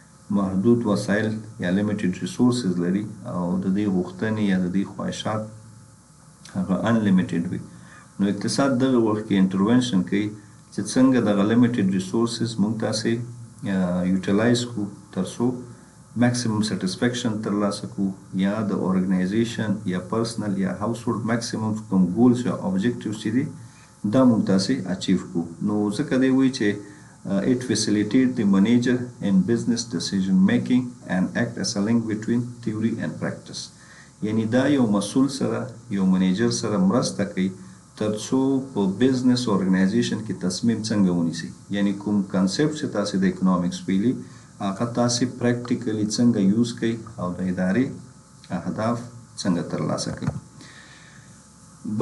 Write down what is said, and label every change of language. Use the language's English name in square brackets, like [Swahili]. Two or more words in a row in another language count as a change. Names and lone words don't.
[Pashto] محدود وسایل یا [English] limited resources [Pashto] لري او د دې غوښتنې یا د دې خواهشات هغه انلیمیټډ وي، نو اقتصاد دغه وخت کې انټرونشن کوي چې څنګه دغه [English] limited resources [Pashto] موږ تاسې یوټیلایز کړو تر څو [English] maximum satisfaction [Pashto] ترلاسه کړو یا د ارګنایزیشن یا پرسنل یا [English] house hold maximum [Pashto] کوم ګولز یا اوبجیکټیوز چې دي دا موږ تاسې اچیو کړو. نو ځکه دی وایي چې [English] it facilitate the manager in business decision making and act as a link between theory and practice. [Pashto] یعنی دا یو مسؤل سره یو منیجر سره مرسته کوي تر څو په [English] business organization [Pashto] کې تصمیم څنګه ونیسي، یعنی کوم کانسپټ چې تاسې د اکنامکس ویلي هغه تاسې پریکټیکلی څنګه یوز کوي او د ادارې اهداف څنګه ترلاسه کوي.